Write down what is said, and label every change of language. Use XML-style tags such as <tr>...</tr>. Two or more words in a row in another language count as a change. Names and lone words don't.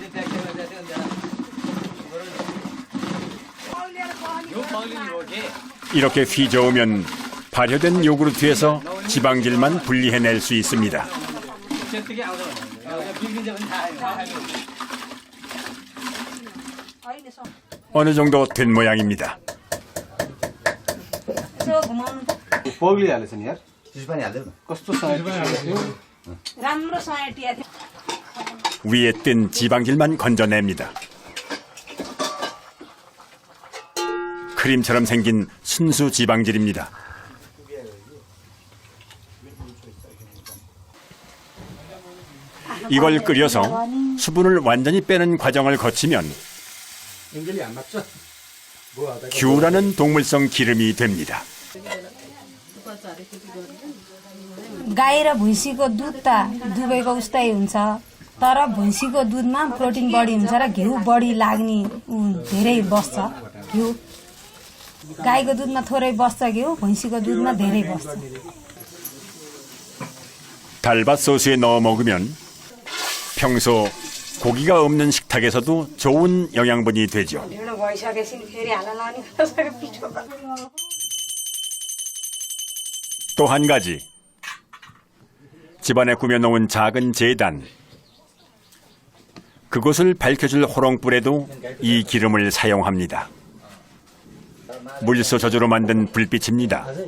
<ko>이렇게 휘저으면 발효된 요구르트에서 지방질만 분리해낼 수 있습니다. 어느 정도 된 모양입니다.</ko> <ne>पौगली हालेछ नि यार कस्तो राम्रोसँग टिया</ne> <ko>위에 뜬 지방질만 건져냅니다. 크림처럼 생긴 순수 지방질입니다. 이걸 끓여서 수분을 완전히 빼는 과정을 거치면 규라는 동물성 기름이 됩니다.</ko> <ne>गाई र भैँसीको दुध त दुबैको उस्तै हुन्छ तर भैँसीको दुधमा प्रोटिन बढी हुन्छ र घिउ बढी लाग्ने धेरै बस्छ घिउ गाईको दुधमा थोरै बस्छ घिउ भैँसीको दुधमा धेरै बस्छ</ne> <ko>달밭 소스에 넣어 먹으면 평소 고기가 없는 식탁에서도 좋은 영양분이 되죠.</ko> <ne>ढिँडो भइसकेपछि फेरि हाल्न लाने पिठो</ne> <ko>또 한 가지, 집안에 꾸며놓은 작은 제단, 그곳을 밝혀줄 호롱불에도 이 기름을 사용합니다. 물소 저주로 만든 불빛입니다.</ko>